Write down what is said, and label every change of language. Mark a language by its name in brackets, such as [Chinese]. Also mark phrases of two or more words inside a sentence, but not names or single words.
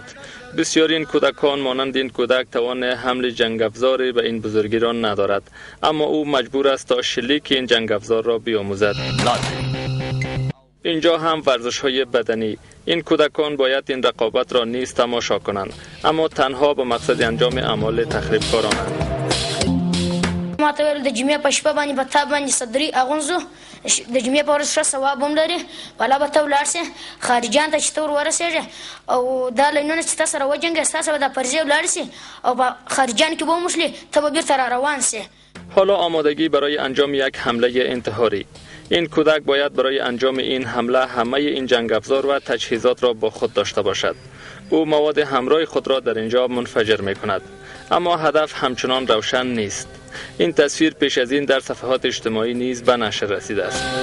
[Persian] بسیاری این کودکان مانند این کودک توان حمل جنگ افزاری به این بزرگی را ندارد، اما او مجبور است تا شلیک این جنگ افزار را بیاموزد. اینجا هم ورزش های بدنی. این کودکان باید این رقابت را نیز تماشا کنند، اما تنها به مقصد انجام اعمال تخریبکارانه. [Pashto] ما ته ویل د جمعې په شپه باندې به تا باندې صدري اغونځو د جمعې په ورځ ښه ثواب هم لري والا به ته ولاړ سې خارجیان ته چې ته ور ورسېږې او دا لینونه چې تا سره وجنګې ستاسو به دا فرضیه ولاړ سي او په خارجیان کې به وموښلې ته به بیرته را روان سې. [Persian] حالا آمادگی برای انجام یک حمله انتحاری. این کودک باید برای انجام این حمله همه این جنگ افزار و تجهیزات را با خود داشته باشد. او مواد همراه خود را در اینجا منفجر می کند، اما هدف همچنان روشن نیست. این تصویر پیش از این در صفحات اجتماعی نیز به نشر رسیده است.